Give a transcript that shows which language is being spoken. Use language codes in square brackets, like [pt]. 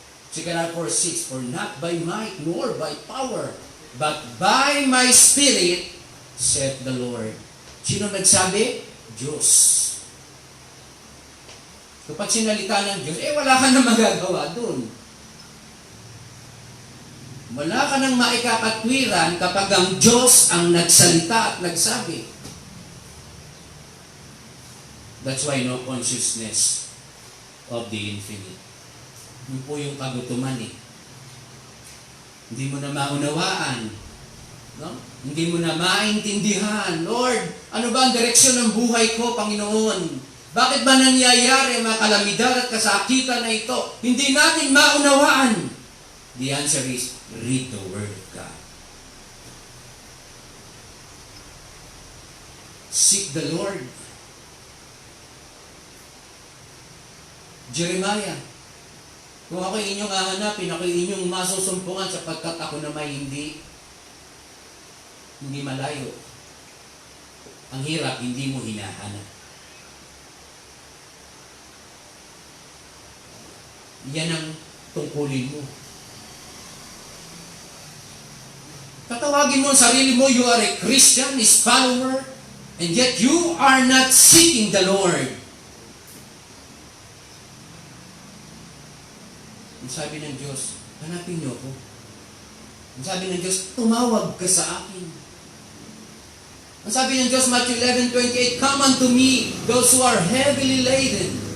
[en] 2 4:6, for not by might nor by power, but by my Spirit, saith the Lord. [tl] Sino nagsabi? Diyos. Kapag sinalita ng Diyos, wala ka na magagawa dun. Wala ka nang maikakatwiran kapag ang Diyos ang nagsalita at nagsabi. [en] That's why no consciousness of the infinite. [tl] Yun po yung kagutuman eh. Hindi mo na maunawaan. No? Hindi mo na maintindihan. Lord, ano ba ang direksyon ng buhay ko, Panginoon? Bakit ba nangyayari ang mga kalamidad at kasakitan na ito? Hindi natin maunawaan. [en] The answer is, read the Word of God. Seek the Lord. [tl] Jeremiah, kung ako inyong hahanapin, ako inyong masusumpungan sapagkat ako na may hindi malayo. Ang hirap, hindi mo hinahanap. Yan ang tungkulin mo. Tatawagin mo ang sarili mo, [en] you are a Christian, His follower, and yet you are not seeking the Lord. [tl] Ang sabi ng Diyos, hanapin niyo ako. Ang sabi ng Diyos, tumawag ka sa akin. Ang sabi ng Diyos, [en] Matthew 11:28, come unto me, those who are heavily laden.